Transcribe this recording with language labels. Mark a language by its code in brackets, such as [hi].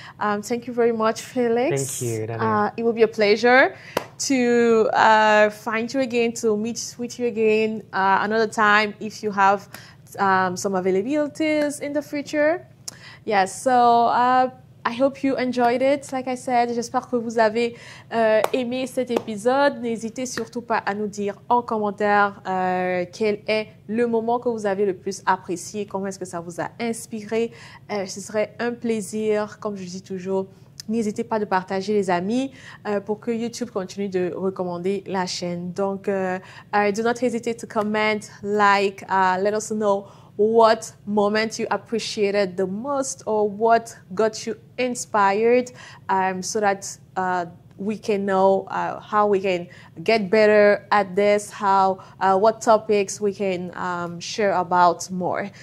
[en] Thank you very much, Felix. Thank you, Danielle. It will be a pleasure to find you again, to meet with you again another time if you have some availabilities in the future. Yes, so I hope you enjoyed it. Like I said, [fr] j'espère que vous avez aimé cet épisode. N'hésitez surtout pas à nous dire en commentaire quel est le moment que vous avez le plus apprécié, comment est-ce que ça vous a inspiré. Ce serait un plaisir, comme je dis toujours. N'hésitez pas de partager les amis pour que YouTube continue de recommander la chaîne. [en] Donc, do not hesitate to comment, like, let us know what moment you appreciated the most or what got you inspired, so that we can know how we can get better at this, what topics we can share about more.